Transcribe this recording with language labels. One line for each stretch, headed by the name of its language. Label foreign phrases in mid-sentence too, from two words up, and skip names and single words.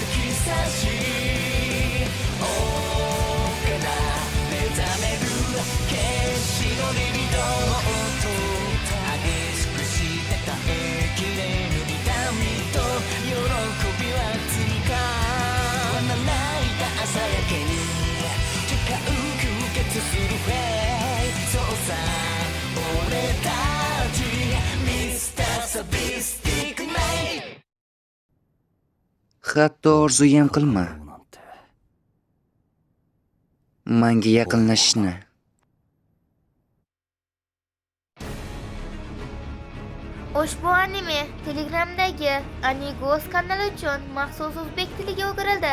Japanese: き刺し王から目覚める決死のリビドーと激しくして耐えきれぬ痛みと喜びは追加はまな板朝焼けに誓う吸血するフェイそうさ俺たちミスターサディスティックメイ
Uzbek: Hatto orzuyam qilma. Menga yaqinlashishni. Ushbu anime Telegramdagi Anigos kanali uchun maxsus o'zbek tiliga o'girildi.